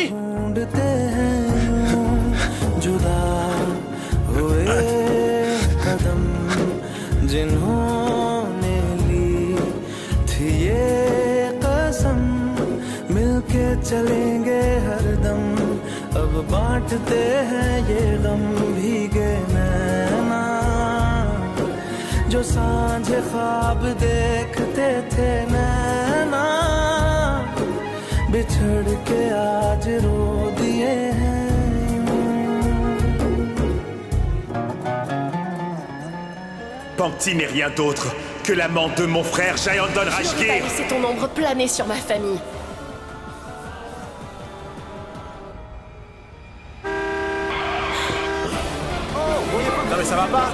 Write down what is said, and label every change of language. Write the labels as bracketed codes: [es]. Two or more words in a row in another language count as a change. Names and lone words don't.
[hi] ढूंढते हैं यूं जुदा हुए कदम जिन्होंने ली थी ये कसम मिलके चलेंगे हरदम अब बांटते हैं ये गम भीगे नैना जो सांझे ख्वाब देखते थे नैना बिछड़ के आज रो दिए हैं [fr] Pankti n'est rien d'autre que l'amant de mon frère Jayandon Je n'aurais pas Rajgir. laissé ton ombre planer sur ma famille. non mais ça va pas.